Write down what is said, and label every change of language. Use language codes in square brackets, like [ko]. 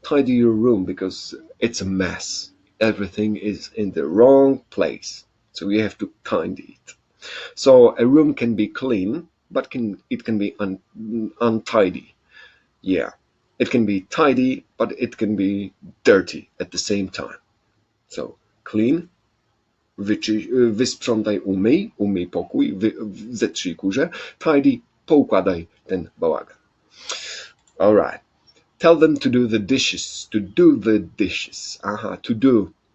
[en] Tidy your room because it's a mess. Everything is in the wrong place. So you have to tidy it. So a room can be clean, but it can be untidy. Yeah. It can be tidy, but it can be dirty at the same time. [pl] So clean, wysprzątaj, umyj pokój, zetrzyj kurze. Tidy, poukładaj ten bałagan. [en] All right. Tell them to do the dishes. To do the dishes. To do.